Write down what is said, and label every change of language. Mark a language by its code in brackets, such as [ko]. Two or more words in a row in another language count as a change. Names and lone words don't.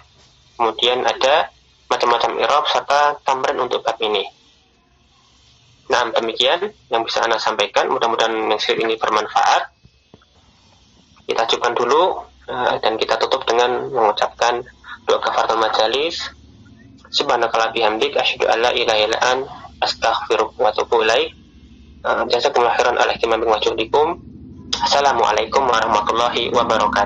[id] Kemudian ada macam-macam i'rab serta tamrin untuk bab ini. Nah, demikian yang bisa Anda sampaikan. Mudah-mudahan yang ini bermanfaat. kita cukupkan dulu, dan kita tutup dengan mengucapkan doa [ar] كفارة المجالس. سبحانك اللهم وبحمدك أشهد أن لا إله إلا أنت أستغفرك وأتوب إليك. جزاكم الله خيرا على اهتمامكم وجهدكم. السلام عليكم ورحمة الله وبركاته.